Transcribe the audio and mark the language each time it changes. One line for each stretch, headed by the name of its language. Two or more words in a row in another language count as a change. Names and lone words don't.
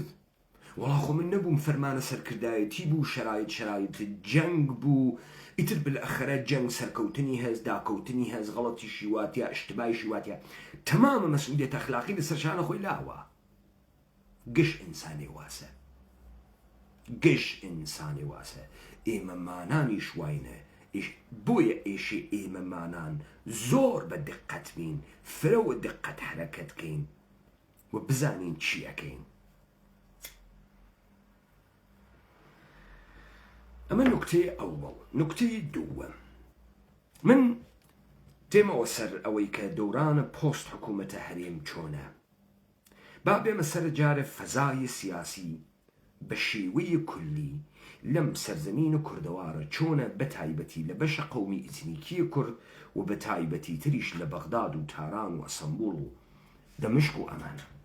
Central Kurdish: وەڵا خۆ من نەبووم، فەرمانە سەرکردایەتی بوو، شەرایط جەنگ بوو، ئیتر بالئەخەرە جەنگ سەرکەوتنی هەز، داکەوتنی هەز، غەڵەتیشی واتیە، ئشتبایشی واتیە، تەمامە مەسئولیەت ئەخلاقی لەسەر خۆی لاوە. گشت ئینسانی واسە، گشت ئینسانی واسە، ئێمە مانانی شواینە، بۆیە ئێشێ ئێمە مانان زۆر بە دقت بین، فرەوە دقت حرەکەت کەین و بزانین چی ئەکەین. ئەمە نوکتەی ئەوڵ. نوکتەی دووەم، من دێمەوە سەر ئەوەی کە دەورانە پۆست حکوومەتە هەرێم چۆنە، با بێمە سەر جارە فەزای سیاسی بە شێوەیە کولی لەم سەرزەمینە کوردەوارە چۆنە بە تایبەتی لە بەشە قەومی ئیتنیکی کورد و بە تایبەتی تریش لە بەغداد و تاران و ئەسەمبوڵ و دەمشق و ئەمانە.